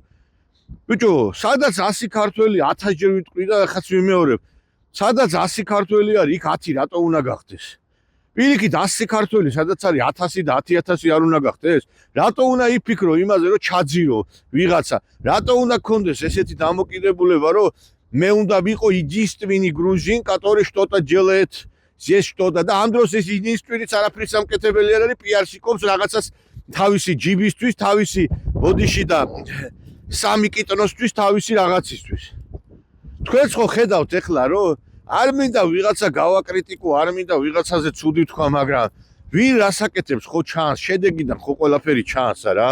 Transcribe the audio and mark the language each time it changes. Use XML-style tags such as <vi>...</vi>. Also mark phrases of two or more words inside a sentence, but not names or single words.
<ka>ბიჭო, სადაც 100 ქართველი 1000 ჯერ ვიტყვი და ხაც ვიმეორებ. სადაც 100 ქართველი არის, იქ 10 რატო უნდა გახდეს? პირიქით 100 ქართველი, სადაც არის 1000 და 10000 არ უნდა გახდეს? რატო უნდა იფიქრო იმაზე, რომ ჩაძირო ვიღაცა? რატო უნდა გქონდეს ესეთი დამოკიდებულება, რომ მე უნდა ვიყო</ka> <ru>единственный грузин, который что-то делает здесь что-то</ru> <ka>და ამ დროს ეს единственный არაფრის სამკეთებელი არ არის, პიარსიკობს რაღაცას თავისი ჯიბისთვის, თავისი ბოდიში და სამი კიტნოსთვის, თავისი რაღაცისთვის. თქვენც ხო ხედავთ ეხლა, რომ არ მინდა ვიღაცა გავაკრიტიკო, არ მინდა ვიღაცაზე ცუდი თქვა, მაგრამ ვინ რას აკეთებს ხო ჩანს, შედეგიდან ხო ყველაფერი ჩანს რა.</ka>